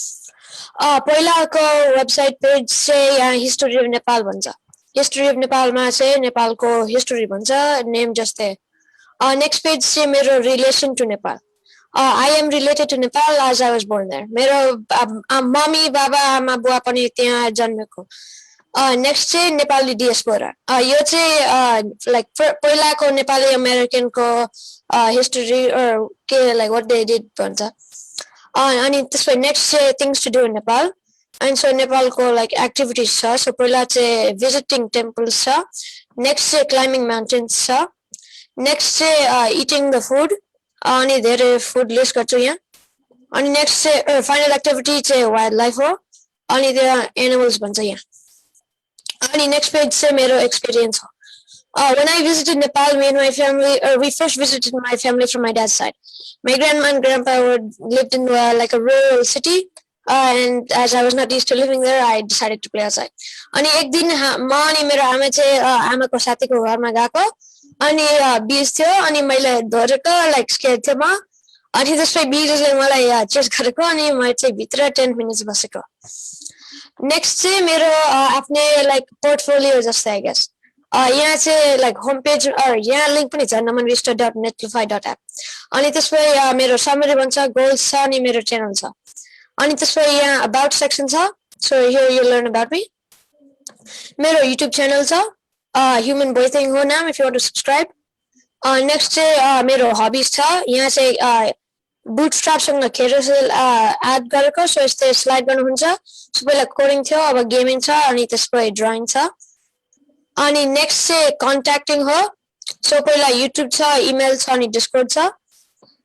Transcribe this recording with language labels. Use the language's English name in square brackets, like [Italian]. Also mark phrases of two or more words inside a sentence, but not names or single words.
[Nepali] पहिलाको [English] website page [Nepali] चाहिँ यहाँ [English] history of Nepal [Nepali] भन्छ [English] history of [Nepali] नेपालमा चाहिँ नेपालको हिस्ट्री भन्छ नेम जस्तै [English] next page [Nepali] चाहिँ मेरो [English] relation to Nepal I am related to Nepal as I was born there. [Nepali] मेरो मम्मी बाबा आमा बुवा पनि त्यहाँ जन्मेको नेक्स्ट चाहिँ नेपाली डियास्पोरा यो चाहिँ लाइक पहिलाको नेपाली अमेरिकनको हिस्ट्री के [English] like what they did [Nepali] भन्छ अनि त्यसपछि नेक्स्ट चाहिँ [English] things to do in Nepal [Nepali] अनि सो नेपालको [English] like activities [Nepali] छ सो पहिला चाहिँ [English] visiting temples [Nepali] छ नेक्स्ट चाहिँ [English] climbing mountains [Nepali] छ नेक्स्ट चाहिँ [English] eating the food [Nepali] अनि धेरै [English] food list [Nepali] गर्छु यहाँ अनि नेक्स्ट चाहिँ [English] final activity [Nepali] चाहिँ [English] wild life [Nepali] हो अनि त्यहाँ एनिमल्स भन्छ यहाँ अनि [English] next page [Nepali] चाहिँ मेरो एक्सपिरियन्स हो [English] when I visited Nepal, me and my family, we first visited my family from my dad's side. My grandma and grandpa lived in like a rural city, and as I was not used to living there, I decided to play outside. [Nepali] अनि एक दिन म अनि मेरो आमा चाहिँ आमाको साथीको घरमा गएको अनि बीज थियो अनि मैले धरेको [English] like scare [Nepali] थियो म अनि त्यसपछि बीजले मलाई चेस गरेको अनि म चाहिँ भित्र 10 मिनट्स बसेको नेक्स्ट चाहिँ मेरो आफ्नै [English] like portfolio [Nepali] जस्तै [English] I guess [Nepali] यहाँ चाहिँ [English] like home page [Nepali] यहाँ लिङ्क पनि छ namanvista.netlify.app अनि त्यसपछि मेरो समरी भन्छ गोल्स छ अनि मेरो च्यानल छ अनि त्यसपछि यहाँ [English] about section [Nepali] छ [English] so here you learn about me [Nepali] मेरो युट्युब च्यानल छ ह्युमन बोइथिङ हो नाम [English] if you want to subscribe [Nepali] नेक्स्ट चाहिँ मेरो हबिज छ यहाँ चाहिँ बुटस्ट्र्यापसँग [English] carousel add [Nepali] गरेको सो यस्तै स्लाइड गर्नुहुन्छ सो पहिला कोडिङ थियो अब गेमिङ छ अनि त्यसपछि ड्रइङ छ अनि नेक्स्ट चाहिँ कन्ट्याक्टिङ हो सो पहिला युट्युब छ इमेल छ अनि डिस्कर्ड छ